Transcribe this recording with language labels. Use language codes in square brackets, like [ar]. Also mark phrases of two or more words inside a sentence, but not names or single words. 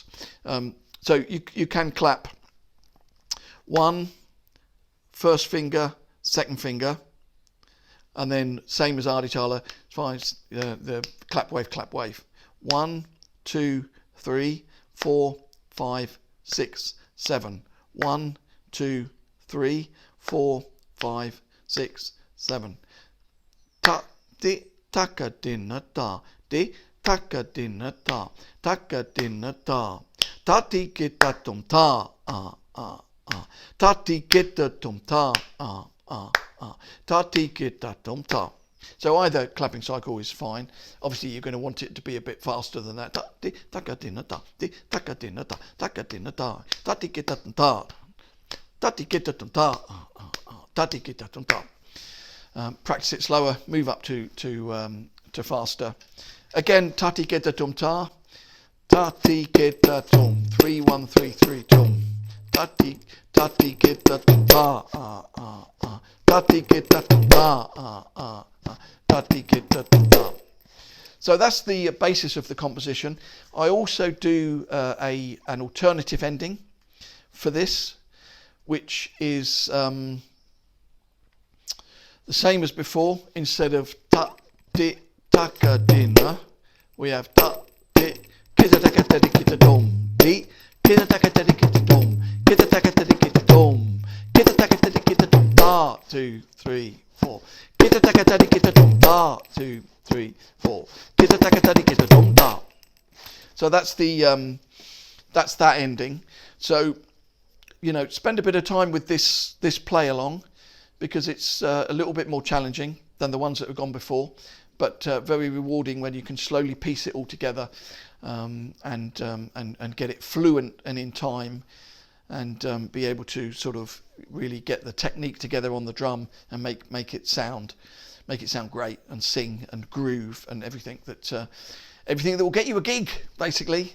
[en] So you can clap 1, first finger, second finger, and then same as Arditala, as far as the clap wave. 1 2 3 4 5 6 7. 1 2 3 4 5 6 7. Ta di taka dinna ta di taka dinna ta taka dinna ta tati geta tum ta tati geta tum ta tati geta tum ta. So either clapping cycle is fine. Obviously you're going to want it to be a bit faster than that. Tati taka dinna ta di taka dinna ta taka dinna ta tati geta tum ta tati geta tum ta tati geta tum ta. Practice it slower, move up to faster. Again, tati geta tum ta, tati geta tum 3 1 3 3 tum, tati geta tum ta tati geta tum ta tati geta tum ta. So that's the basis of the composition. I also do an alternative ending for this, which is the same as before. Instead of ta di taka dinna, we have ta di kita taka tadi kita dom di kita taka tadi kita dom kita taka tadi kita dom kita taka tadi kita dom ta 2 3 4 kita taka tadi kita dom ta 2 3 4 kita taka tadi kita dom ta. So that's that ending. So you know, spend a bit of time with this play along, because it's a little bit more challenging than the ones that have gone before, but very rewarding when you can slowly piece it all together and get it fluent and in time, and be able to sort of really get the technique together on the drum and make it sound great, and sing and groove and everything that will get you a gig, basically.